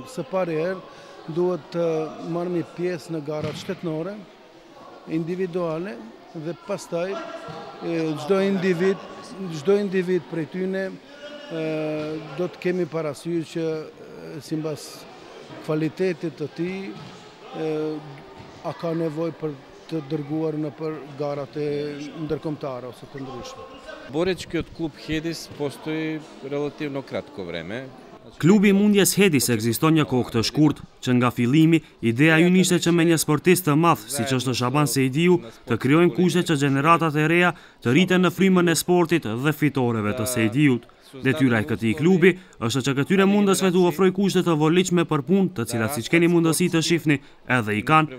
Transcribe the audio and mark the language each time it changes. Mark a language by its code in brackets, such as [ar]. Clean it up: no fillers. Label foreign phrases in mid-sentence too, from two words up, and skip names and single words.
[sq] Së pari herë duhet të marrëmi pjesë në garat shtetërore, individuale dhe pastaj çdo individ prej tyne do të kemi parasysh që sipas kvalitetit të tij a ka nevojë për të dërguar në për garat e ndërkombëtare ose të ndryshme. [mk] Боречкиот клуб Хедис постои релативно кратко време. [sq] Klubi i mundjes Hedis ekziston një kohë të shkurt, që nga fillimi, ideja ynë ishte që me një sportist të madh, siç është Shaban Sejdiu, të krijojmë kushte që gjeneratat e reja të rriten në frymën e sportit dhe fitoreve të Sejdiut. Detyra e këtij klubi është që këtyre mundësve t'u ofroj kushte të volitshme për punë, të cilat siç keni mundësi të shihni, edhe i kanë.